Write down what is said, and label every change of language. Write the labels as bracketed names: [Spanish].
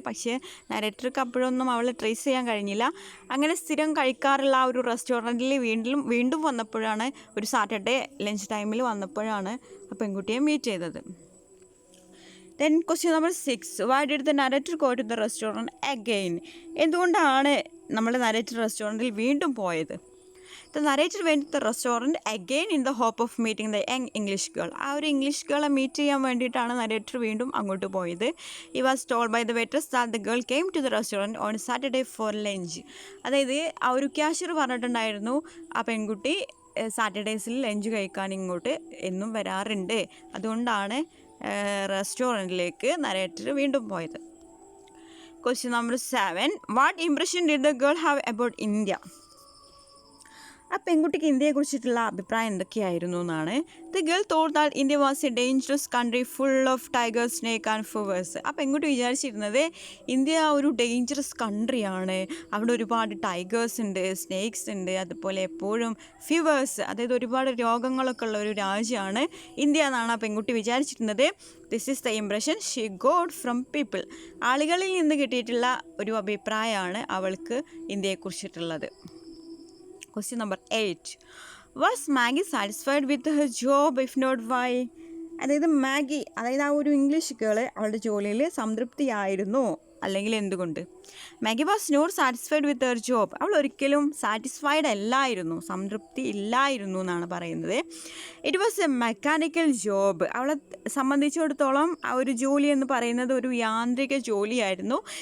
[Malayalam] പക്ഷേ നരേറ്റർക്ക് അപ്പോഴൊന്നും അവൾ ട്രേസ് ചെയ്യാൻ കഴിഞ്ഞില്ല. അങ്ങനെ സ്ഥിരം കഴിക്കാറുള്ള ആ ഒരു റെസ്റ്റോറൻറ്റിൽ വീണ്ടും വന്നപ്പോഴാണ്, ഒരു സാറ്റർഡേ ലഞ്ച് ടൈമിൽ വന്നപ്പോഴാണ് ആ പെൺകുട്ടിയെ മീറ്റ് ചെയ്തത്. [English] Then question number 6, why did the narrator go to the restaurant again? [Malayalam] എന്തുകൊണ്ടാണ് നമ്മൾ നരേറ്റർ റെസ്റ്റോറൻറ്റിൽ വീണ്ടും പോയത്? [English] The narrator went to the restaurant again in the hope of meeting the young English girl. [Malayalam] ആ ഒരു ഇംഗ്ലീഷ് ഗേളെ മീറ്റ് ചെയ്യാൻ വേണ്ടിയിട്ടാണ് narrator വീണ്ടും അങ്ങോട്ട് പോയത്. [English] He was told by the waitress that the girl came to the restaurant on Saturday for lunch. [Malayalam] അതായത് ആ ഒരു ക്യാഷ്യർ പറഞ്ഞിട്ടുണ്ടായിരുന്നു ആ പെൺകുട്ടി സാറ്റർഡേസിൽ ലഞ്ച് കഴിക്കാൻ ഇങ്ങോട്ട് എന്നും വരാറുണ്ട്, അതുകൊണ്ടാണ് റെസ്റ്റോറൻറ്റിലേക്ക് നരേറ്റർ വീണ്ടും പോയത്. [English] Question number 7, what impression did the girl have about India? [Malayalam] ആ പെൺകുട്ടിക്ക് ഇന്ത്യയെക്കുറിച്ചിട്ടുള്ള അഭിപ്രായം എന്തൊക്കെയായിരുന്നു എന്നാണ്. [English] The girl thought that India was a dangerous country full of tigers, snake and fevers. [Malayalam] ആ പെൺകുട്ടി വിചാരിച്ചിരുന്നത് ഇന്ത്യ ഒരു ഡേഞ്ചറസ് കൺട്രിയാണ്, അവിടെ ഒരുപാട് ടൈഗേഴ്സ് ഉണ്ട്, സ്നേക്സ് ഉണ്ട്, അതുപോലെ എപ്പോഴും ഫിവേഴ്സ്, അതായത് ഒരുപാട് രോഗങ്ങളൊക്കെ ഉള്ള ഒരു രാജ്യമാണ് ഇന്ത്യ എന്നാണ് ആ പെൺകുട്ടി വിചാരിച്ചിരുന്നത്. [English] This is the impression she got from people. [Malayalam] ആളുകളിൽ നിന്ന് കിട്ടിയിട്ടുള്ള ഒരു അഭിപ്രായമാണ് അവൾക്ക് ഇന്ത്യയെക്കുറിച്ചിട്ടുള്ളത്. [English] Question number 8, was Maggie satisfied with her job? If not, why? [Malayalam] അതായത് മാഗി, അതായത് ആ ഒരു ഇംഗ്ലീഷ് ഗേള് അവളുടെ ജോലിയിൽ സംതൃപ്തിയായിരുന്നു, അല്ലെങ്കിൽ എന്തുകൊണ്ട്? [English] Maggie was not satisfied with her job. [Malayalam] അവൾ ഒരിക്കലും സാറ്റിസ്ഫൈഡ് അല്ലായിരുന്നു, സംതൃപ്തി ഇല്ലായിരുന്നു എന്നാണ് പറയുന്നത്. [English] It was a mechanical job. [Malayalam] അവളെ സംബന്ധിച്ചിടത്തോളം ആ ഒരു ജോലി എന്ന് പറയുന്നത് ഒരു യാന്ത്രിക ജോലിയായിരുന്നു.